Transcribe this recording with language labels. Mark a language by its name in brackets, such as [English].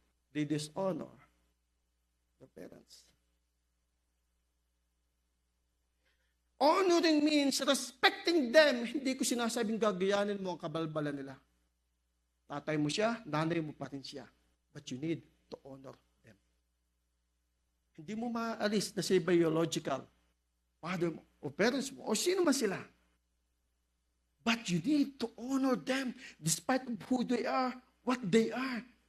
[English] They dishonor the parents. Honoring means respecting them. [Filipino] Hindi ko sinasabing gagayanin mo ang kabalbalan nila. Tatay mo siya, nanay mo pa rin siya. [English] But you need to honor them. [Filipino] Hindi mo maalis na say biological father mo, o parents mo, o sino man sila. [English] But you need to honor them despite of who they are, what they are.